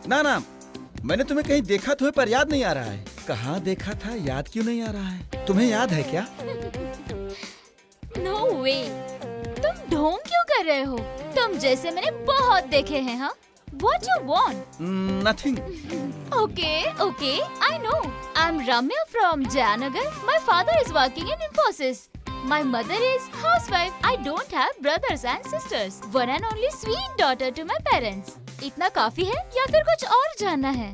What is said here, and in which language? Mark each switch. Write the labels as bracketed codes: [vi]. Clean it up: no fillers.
[hi] ना ना, मैंने तुम्हें कहीं देखा तुम्हें पर याद नहीं आ रहा है। कहाँ देखा था याद क्यों नहीं आ रहा है? तुम्हें याद है क्या? [en] No way. [hi] तुम ढोंग क्यों कर रहे हो? तुम जैसे मैंने बहुत देखे हैं, हाँ? [en] What you want? Nothing. Okay, I know. I'm Ramya from Jayanagar. My father is working in Infosys. My mother is housewife. I don't have brothers and sisters. One and only sweet daughter to my parents. [hi] इतना काफी है या फिर कुछ और जानना है?